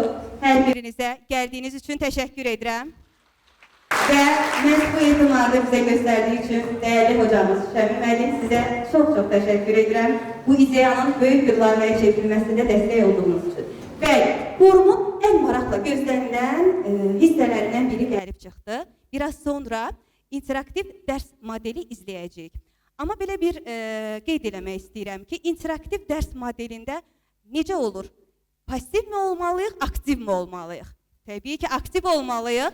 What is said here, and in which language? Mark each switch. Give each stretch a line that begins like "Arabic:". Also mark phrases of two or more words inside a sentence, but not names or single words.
Turkish: Her birinize geldiğiniz için teşekkür ederim. Ve mən bu etimadı bize gösterdiği için değerli hocamız Şəmil müəllim size çok teşekkür ederim. Bu ideyanın büyük bir layihəyə çevrilmesinde destek olduğunuz için.
Azerbaijani: Ve forumun en maraqla gözlənilən hissələrindən biri gəlib çıxdı. Biraz sonra interaktiv dərs modeli izləyəcəyik. Amma belə bir qeyd eləmək istəyirəm ki, interaktiv dərs modelində necə olur? Pasiv mi olmalıyıq, aktiv mi olmalıyıq? Təbii ki, aktiv olmalıyıq.